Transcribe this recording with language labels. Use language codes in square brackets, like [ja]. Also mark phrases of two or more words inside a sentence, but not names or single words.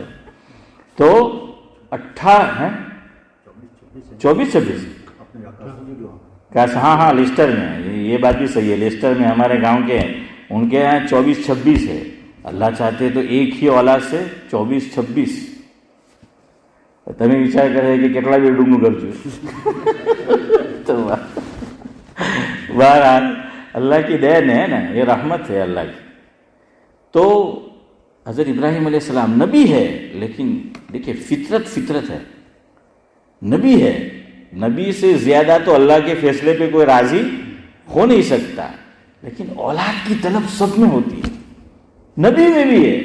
[ur] تو 24-26 ہاں لیسٹر میں، یہ بات بھی صحیح ہے، لیسٹر میں ہمارے گاؤں کے ہیں، ان کے یہاں 24-26 ہے. اللہ چاہتے تو ایک ہی اولاد سے 24-26. [gu] تمہیں વિચાર કરે کہ કેટલા બેડરૂમનું ઘર જોયું. [ur] તો بہرحال اللہ کی دین ہے نا، یہ رحمت ہے اللہ کی. تو حضرت ابراہیم علیہ السلام نبی ہے لیکن دیکھیں فطرت ہے، نبی ہے. نبی سے زیادہ تو اللہ کے فیصلے پہ کوئی راضی ہو نہیں سکتا، لیکن اولاد کی طلب سب میں ہوتی ہے، نبی میں بھی ہے.